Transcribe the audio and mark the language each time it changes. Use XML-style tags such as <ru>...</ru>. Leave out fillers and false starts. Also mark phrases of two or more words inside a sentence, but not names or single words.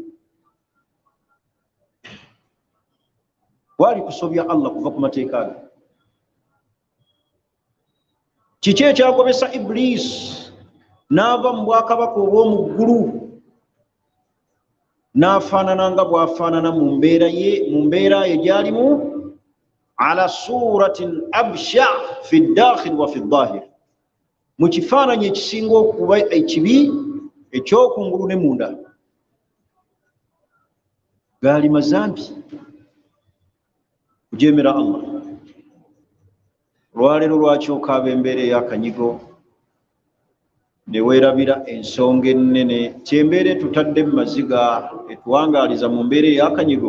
<lg>wali kusobya Allah kuva ku mateeka ge. kiki ekyagobesa Iblis n'ava mu bwakabaka obw'omu ggulu n'afaanana nga bw'afaanana mu mbeera ye gy'alimu,</lg> <ar>على صورة أبشع في الداخل وفي الظاهر,</ar> <lg>mu kifaananyi ekisinga okuba ekibi ekyokungulu ne munda. gaali mazambi kujeemera Allah. olwaleero lwaki okaaba embeera ey'akanyigo ne weerabira ensonga ennene kyembeera etutadde mu maziga etuwangaaliza mu mbeera ey'akanyigo?</lg>